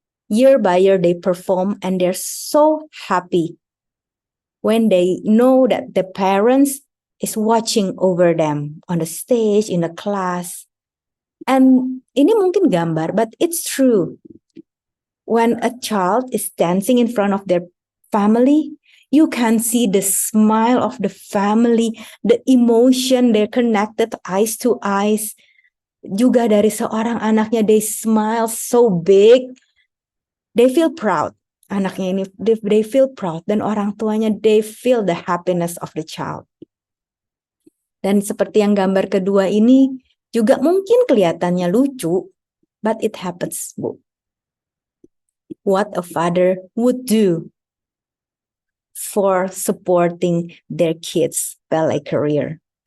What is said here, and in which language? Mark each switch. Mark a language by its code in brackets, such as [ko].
[en] Year by year they perform and they're so happy when they know that the parents is watching over them on the stage, in the class. And [id] ini mungkin gambar, [en] but it's true. When a child is dancing in front of their family, you can see the smile of the family, the emotion, they're connected eyes to eyes. [id] Juga dari seorang anaknya, [en] they smile so big. They feel proud. [id] Anaknya ini, [en] they feel proud. [id] Dan orang tuanya, [en] they feel the happiness of the child. [id] Dan seperti yang gambar kedua ini, juga mungkin kelihatannya lucu, [en] but it happens, [id] Bu. [en] What a father would do for supporting their kids' ballet career.